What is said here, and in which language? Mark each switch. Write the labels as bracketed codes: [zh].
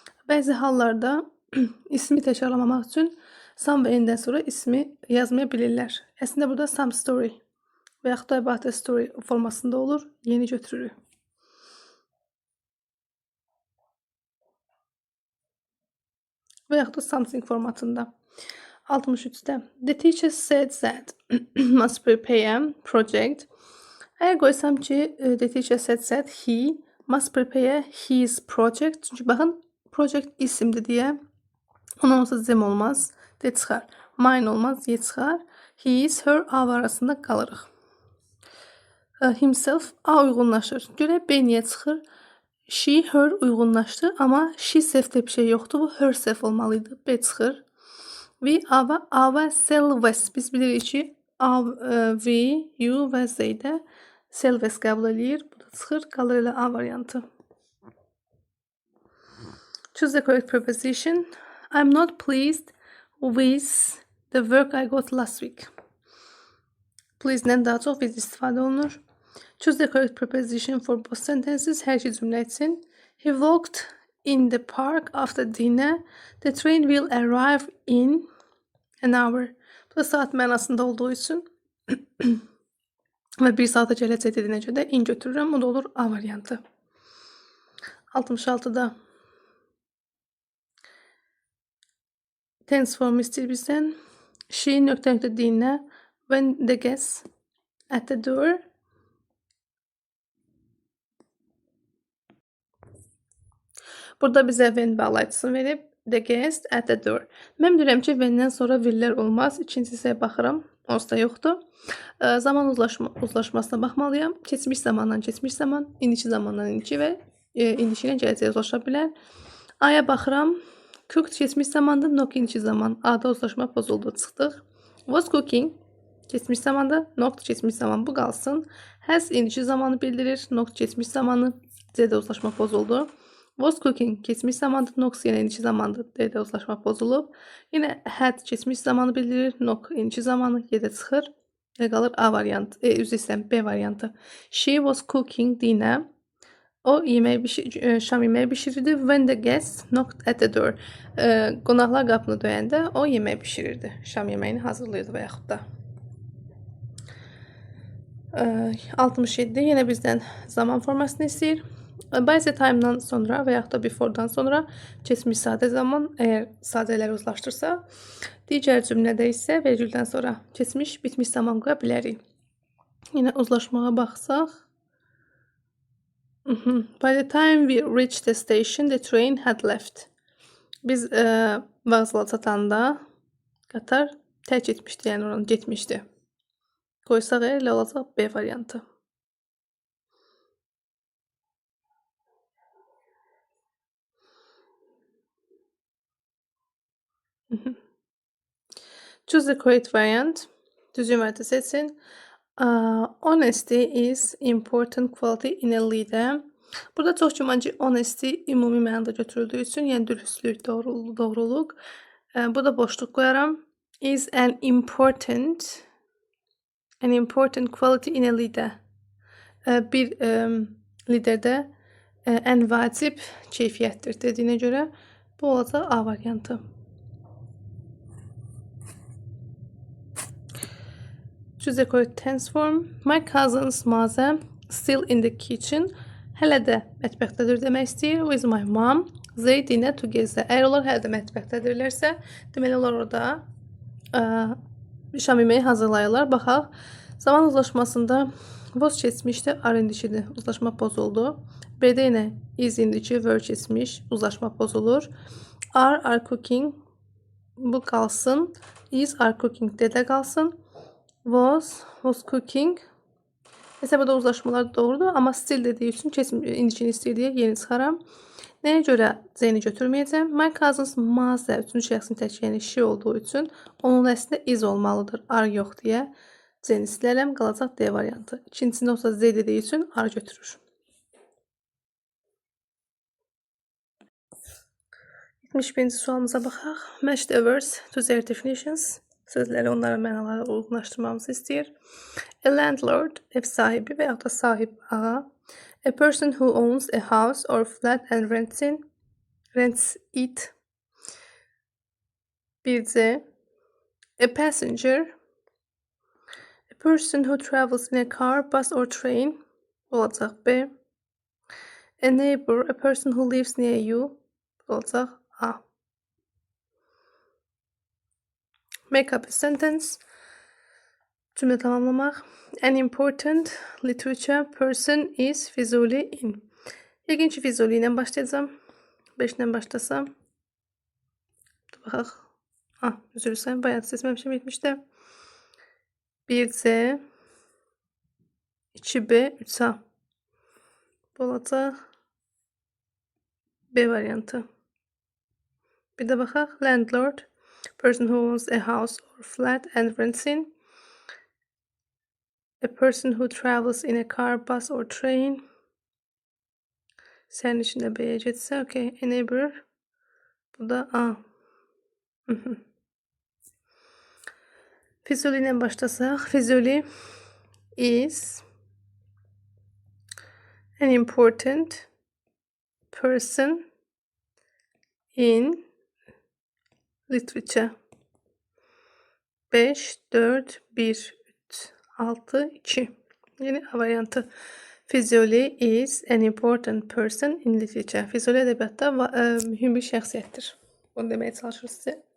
[az] Bəzi hallarda ismi təkrarlamamaq üçün some və any'dən sonra ismi yazmaya bilirlər. Əslində burada some story və yaxud da about a story formasında olur. Y-ni götürürük. Və yaxud da something formatında. 63'də. [en] The teacher said that must prepare a project. [az] Əgər qoysam ki, [en] the teacher said that he must prepare his project. [az] Çünki baxın, project isimdir deyə. Ondan olsa them olmaz. De çıxar. Mine olmaz. Y çıxar. His, her, A arasında qalırıq. Himself, A uyğunlaşır. Görək B niyə çıxır? She, her uyğunlaşdı. Amma she self-də bir şey yoxdur. Bu herself olmalıydı. B çıxır. We, A və selves. Biz bilirik ki, we, you və Z-də selves qəbul edir. Bu da çıxır. Qalır elə A variantı. [en] Choose the correct preposition. I'm not pleased with the work I got last week. [az] Please'dən daha çox with istifadə olunur. [en] Choose the correct preposition for both sentences. [az] Hər iki cümlə üçün. [en] He walked in the park after dinner. The train will arrive in an hour. [az] Bu da saat mənasında olduğu üçün və 1 saata gələcək dediyinə görə də in götürürəm. Bu da olur A variantı. 66'da tense formu istəyir bizdən. [en] She [az] nöqtə dinlə [en] when the guest at the door. [az] Burada bizə when bağlayıcısını verib. The guest at the door. Mən bilirəm ki, when-dən sonra will-lər olmaz. İkinci hissəyə baxıram. Onsuz da yoxdur. Zaman uzlaşmasına baxmalıyam. Keçmiş zamandan keçmiş zaman, indiki zamandan indiki və indiki ilə gələcəyə uzlaşa bilər. A-ya baxıram. Cooked keçmiş zamandır, nok indiki zaman. A-da uzlaşma pozuldu, çıxdıq. Was cooking keçmiş zamanda, nok keçmiş zaman, bu qalsın. Has indiki zamanı bildirir, nok keçmiş zamanı, C-də uzlaşma pozuldu. Was cooking keçmiş zamandır, nok yenə indiki zamandır, D-də uzlaşma pozulub. Yenə had keçmiş zamanı bildirir, nok indiki zamanı, Y-də çıxır. Elə qalır A variantı, üzr istəyirəm, B variantı. [en] She was cooking dinner. [az] O şam yeməyi bişirirdi. [en] When the guests knocked at the door. [az] Qonaqlar qapını döyəndə o yemək bişirirdi. Şam yeməyini hazırlayırdı və yaxud da. 67 yenə bizdən zaman formasını istəyir. By the time-dan sonra və yaxud da before-dan sonra keçmiş sadə zaman, əgər sadələri uzlaşdırsa, digər cümlədə isə vergüldən sonra keçmiş, bitmiş zaman qoya bilərik. Yenə uzlaşmağa baxsaq. [en] By the time we reached the station, the train had left. [az] Biz vağzala çatanda qatar tərk etmişdi, yəni oranı getmişdi. Qoysaq elə olacaq B variantı. [en] Choose the correct variant. [az] Düzgün variantı seçin. [en] Honesty is important quality in a leader. [az] Burada çox güman ki, honesty ümumi mənada götürüldüyü üçün, yəni dürüstlük, doğruluq. Burada boşluq qoyaram. [en] Is an important quality in a leader. [az] Bir liderdə ən vacib keyfiyyətdir dediyinə görə bu olacaq A variantı. [en] Choose the correct tense form. My cousin's mother still in the kitchen. [az] Hələ də mətbəxdədir demək istəyir. [en] With my mom. They dinner together. [az] Əgər onlar hələ də mətbəxdədirlərsə, deməli onlar orada şam yeməyi hazırlayırlar. Baxaq. Zaman uzlaşmasında was keçmişdi, are indicidir. Uzlaşma pozuldu. B-də yenə is indiki, were keçmiş, uzlaşma pozulur. Are cooking Bu qalsın. Is are cooking də qalsın. Was cooking. Hesabda uzlaşmalar doğrudur, amma stil dediyi üçün kesin indicini istəyir deyə yeni çıxaram. Nəyə görə Z-ni götürməyəcəm? My cousins must üçüncü şəxsin tək, yəni she olduğu üçün onun əslində is olmalıdır, are yox deyə Z-ni silərəm, qalacaq D variantı. İkincisində olsa Z dediyi üçün are götürür. 71-ci sualımıza baxaq. [en] Match the words to their definitions. [az] Sözləri onların mənaları uyğunlaşdırmamızı istəyir. A landlord, ev sahibi və yaxud da sahib ağa. [en] A person who owns a house or flat and rents it. Bir C. A passenger. A person who travels in a car, bus or train. [az] Olacaq B. [en] A neighbor, a person who lives near you. [az] Olacaq A. [en] Make up a sentence. [az] Cümle tamamlamaq. [en] An important literature person is Füzuli in. [az] Yəqin ki, Füzuli ilə başlayacağım. 5 ilə başlasam. Baxaq. Üzr istəyirəm, bayaq seçməmişəm 70-də. 1C, 2B, 3A. Bu olacaq B variantı. Bir də baxaq. [en] Landlord, person who owns a house or flat and rents in. A person who travels in a car, bus or train. [az] Sənin içində B-yə getsə, okay. [en] A neighbor. [az] Bu da A. Füzuli ilə başlasaq. [en] Füzuli is an important person in literature. [az] 5, 4, 1, 3, 6, 2. Yeni A variantı. [en] Füzuli is an important person in literature. [az] Füzuli ədəbiyyatda mühüm bir şəxsiyyətdir. Bunu deməyə çalışır sizə.